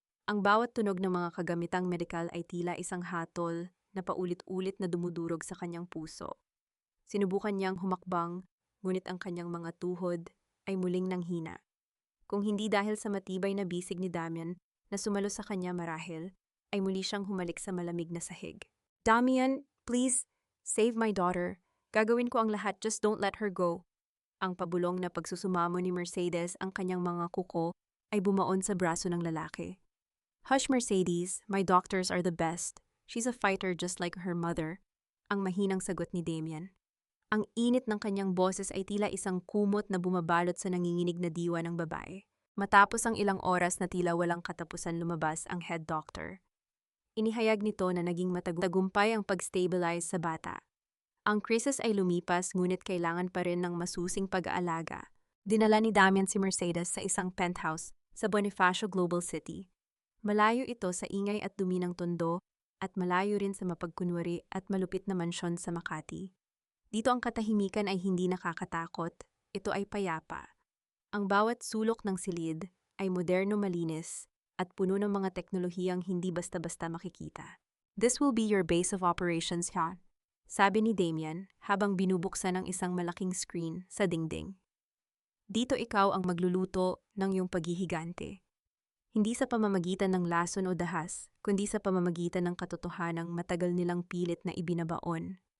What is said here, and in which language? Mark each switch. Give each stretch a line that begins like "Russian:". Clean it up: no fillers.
Filipino: Ang bawat tunog ng mga kagamitang medikal ay tila isang hatol na paulit-ulit na dumudurog sa kanyang puso. Sinubukan niyang humakbang, ngunit ang kanyang mga tuhod ay muling nanghina. Kung hindi dahil sa matibay na bisig ni Damian na sumalo sa kanya marahil, ay muli siyang humalik sa malamig na sahig.
English: Damian, please, save my daughter.
Filipino: Gagawin ko ang lahat,
English: just don't let her go.
Filipino: Ang pabulong na pagsusumamo ni Mercedes, ang kanyang mga kuko, ay bumaon sa braso ng lalaki.
English: Hush, Mercedes, my doctors are the best. She's a fighter just like her mother.
Filipino: Ang mahinang sagot ni Damian. Ang init ng kanyang boses ay tila isang kumot na bumabalot sa nanginginig na diwa ng babae. Matapos ang ilang oras na tila walang katapusan, lumabas ang head doctor. Inihayag nito na naging matagumpay ang pag-stabilize sa bata. Ang krisis ay lumipas, ngunit kailangan pa rin ng masusing pag-aalaga. Dinala ni Damian si Mercedes sa isang penthouse sa Bonifacio Global City. Malayo ito sa ingay at dumi ng tondo at malayo rin sa mapagkunwari at malupit na mansyon sa Makati. Dito ang katahimikan ay hindi nakakatakot, ito ay payapa. Ang bawat sulok ng silid ay moderno, malinis, at puno ng mga teknolohiyang hindi basta-basta makikita.
English: This will be your base of operations, ha?
Filipino: Sabi ni Damian habang binubuksan ang isang malaking screen sa dingding. Dito ikaw ang magluluto ng iyong paghihigante. Hindi sa pamamagitan ng lason o dahas, kundi sa pamamagitan ng katotohanang matagal nilang pilit na ibinabaon.